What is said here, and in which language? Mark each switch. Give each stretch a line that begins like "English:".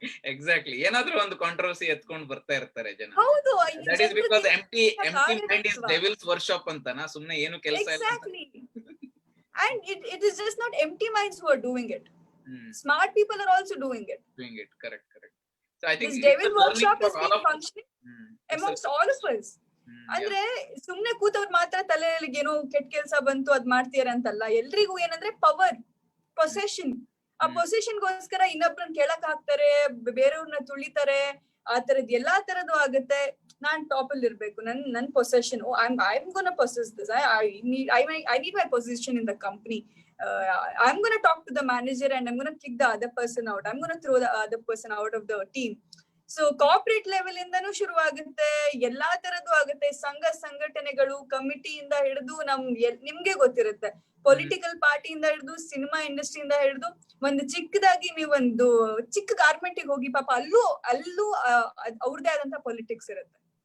Kannada: Exactly ಏನಾದ್ರೂ ಒಂದು controversy ಎತ್ಕೊಂಡು ಬರ್ತಾ ಇರ್ತಾರೆ ಜನ. ಹೌದು,
English: that is because empty mind is devil's workshop
Kannada: ಅಂತನಾ, ಸುಮ್ಮನೆ ಏನು ಕೆಲಸ ಇಲ್ಲ.
English: Exactly. And it is just not empty minds who are doing it. Smart people are also doing it. Correct. So I think this devil workshop is being functioning amongst all of us.
Kannada: ಅಂದ್ರೆ ಸುಮ್ನೆ ಕೂತವ್ರು ಮಾತ್ರ ತಲೆಯಲ್ಲಿ ಏನೋ ಕೆಟ್ಟ ಕೆಲ್ಸ ಬಂತು ಅದ್ ಮಾಡ್ತೀರ ಅಂತಲ್ಲ. ಎಲ್ರಿಗೂ ಏನಂದ್ರೆ ಪವರ್, ಪೊಸೆಷನ್. ಆ ಪೊಸೆಷನ್ ಗೋಸ್ಕರ ಇನ್ನೊಬ್ರನ್ನ ಕೆಳಕ್ ಹಾಕ್ತಾರೆ, ಬೇರೆಯವ್ರನ್ನ ತುಳಿತಾರೆ, ಆ ತರದ್ ಎಲ್ಲಾ ತರದ್ದು ಆಗುತ್ತೆ. ನಾನ್ ಟಾಪ್ ಅಲ್ಲಿ ಇರ್ಬೇಕು, ನನ್ possession,
English: I'm gonna possess this, I need my position in the company. I'm gonna talk to the manager and I'm gonna kick the other person out, I'm gonna throw the other person out of the team.
Kannada: So corporate level ಇಂದನೂ ಶುರುವಾಗುತ್ತೆ, ಎಲ್ಲಾ ತರದ್ದು ಆಗುತ್ತೆ. ಸಂಘಟನೆಗಳು, ಕಮಿಟಿಯಿಂದ ಹಿಡಿದು ನಿಮ್ಗೆ ಗೊತ್ತಿರುತ್ತೆ, political ಪಾರ್ಟಿಯಿಂದ ಹಿಡಿದು cinema ಇಂಡಸ್ಟ್ರಿಯಿಂದ ಹಿಡಿದು ಒಂದು ಚಿಕ್ಕದಾಗಿ ನೀವೊಂದು ಚಿಕ್ಕ ಗಾರ್ಮೆಂಟ್ ಹೋಗಿ, ಪಾಪ ಅಲ್ಲೂ ಅವ್ರದೇ ಆದಂತ ಪೊಲಿಟಿಕ್ಸ್ ಇರುತ್ತೆ.